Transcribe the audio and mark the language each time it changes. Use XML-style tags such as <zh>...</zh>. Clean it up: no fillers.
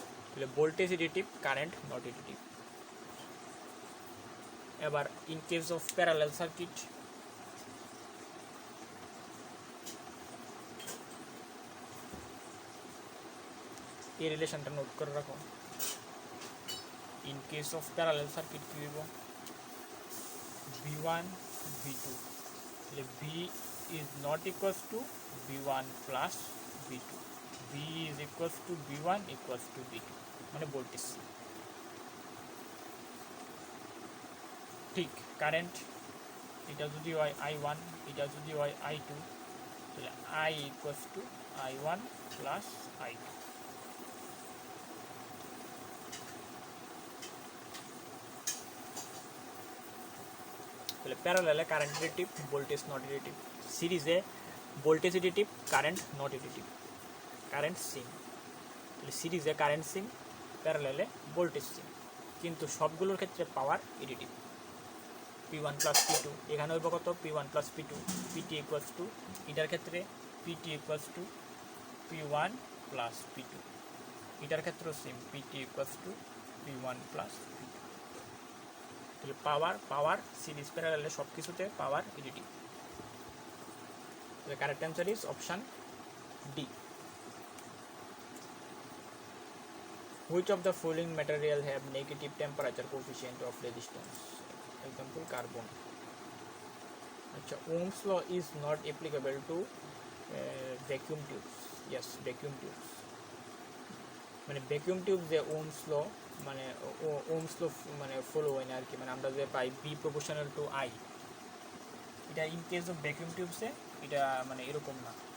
<bn>তাহলে voltage additive, current not additive. এবার in case of parallel circuit, এই রিলেশনটা নোট করে রাখো। In case of parallel circuit কি হইব, V1 V2, তাহলে</bn> <en>V is not equals to V1 plus V2, V is equals to V1 equals to V2,</en> <bn>মানে voltage. ঠিক কারেন্ট, এটা যদি হয় I1, এটা যদি হয় I2, তাহলে I equals to I1 plus I2। তাহলে প্যারালালে current additive, voltage not additive. সিরিজে voltage additive, current not additive, current সিম। তাহলে সিরিজে কারেন্ট সিম, প্যারালালে ভোল্টেজ সিম, কিন্তু সবগুলোর ক্ষেত্রে পাওয়ার এডিটিভ। P1 প্লাস P2, এখানে হইব কত, P1 plus P2, PT equals to, এটার ক্ষেত্রে PT equals to P1 plus P2, এটার ক্ষেত্রেও same, PT equals to P1 plus P2। তাহলে পাওয়ার সিরিজ প্যারালালে সব কিছুতে পাওয়ার additive.</bn> <en>The correct answer is option D. Which of the following material have negative temperature coefficient of resistance? Example, carbon. Achha, Ohm's law is not applicable to vacuum tubes. Yes, vacuum tubes.</en> <bn>মানে vacuum tube যে Ohm's law, মানে Ohm's law মানে follow হয় না আর কি, মানে আমরা যে পাই B প্রপোর্শনাল টু I, এটা ইন কেস অফ ভ্যাকুয়াম টিউবসে এটা মানে এরকম না।</bn>